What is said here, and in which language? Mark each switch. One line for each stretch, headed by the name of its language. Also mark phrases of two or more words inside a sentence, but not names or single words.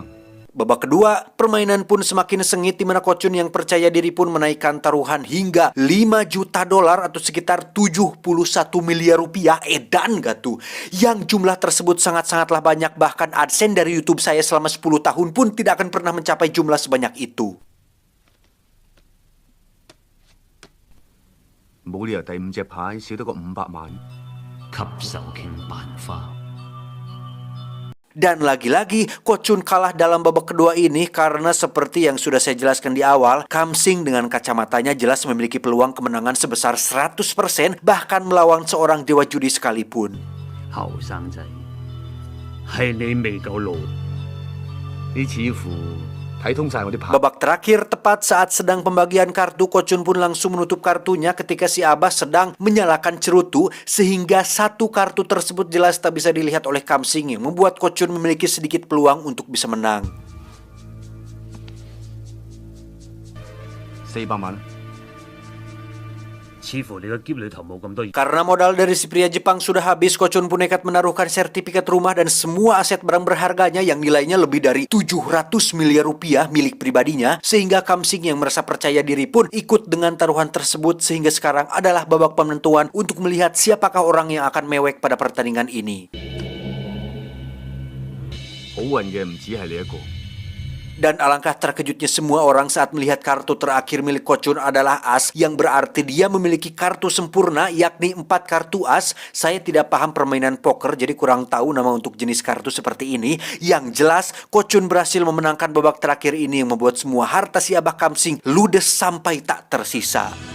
Indonesian: Babak kedua, permainan pun semakin sengit, di mana Ko-chun yang percaya diri pun menaikkan taruhan hingga 5 juta dolar atau sekitar 71 miliar rupiah. Edan gak tuh? Yang jumlah tersebut sangat-sangatlah banyak, bahkan AdSense dari YouTube saya selama 10 tahun pun tidak akan pernah mencapai jumlah sebanyak itu.
Cantonese: 冇理由第5隻牌少得個500萬。吸手傾辦法。
Indonesian: Dan lagi-lagi Ko Chun kalah dalam babak kedua ini karena seperti yang sudah saya jelaskan di awal, Kam Sing dengan kacamatanya jelas memiliki peluang kemenangan sebesar 100% bahkan melawan seorang dewa judi sekalipun.
Cantonese: 後生仔，係你未夠老。你似乎睇通晒我啲牌。
Indonesian: Babak terakhir tepat saat sedang pembagian kartu, Ko Chun pun langsung menutup kartunya ketika si Abah sedang menyalakan cerutu sehingga satu kartu tersebut jelas tak bisa dilihat oleh Kam Sing yang membuat Ko Chun memiliki sedikit peluang untuk bisa menang.
Cantonese: 400 萬。似乎你個篋裏頭冇咁多嘢。
Indonesian: Karena modal dari si pria Jepang sudah habis, Ko Chun pun nekat menaruhkan sertifikat rumah dan semua aset barang berharganya yang nilainya lebih dari 700 miliar rupiah milik pribadinya, sehingga Kam Sing yang merasa percaya diri pun ikut dengan taruhan tersebut, sehingga sekarang adalah babak penentuan untuk melihat siapakah orang yang akan mewek pada pertandingan ini.
Cantonese: 好運嘅唔止係你一個。
Indonesian: Dan alangkah terkejutnya semua orang saat melihat kartu terakhir milik Ko Chun adalah as, yang berarti dia memiliki kartu sempurna, yakni 4 kartu as. Saya tidak paham permainan poker, jadi kurang tahu nama untuk jenis kartu seperti ini. Yang jelas, Ko Chun berhasil memenangkan babak terakhir ini yang membuat semua harta si Abah Kam Sing ludes sampai tak tersisa.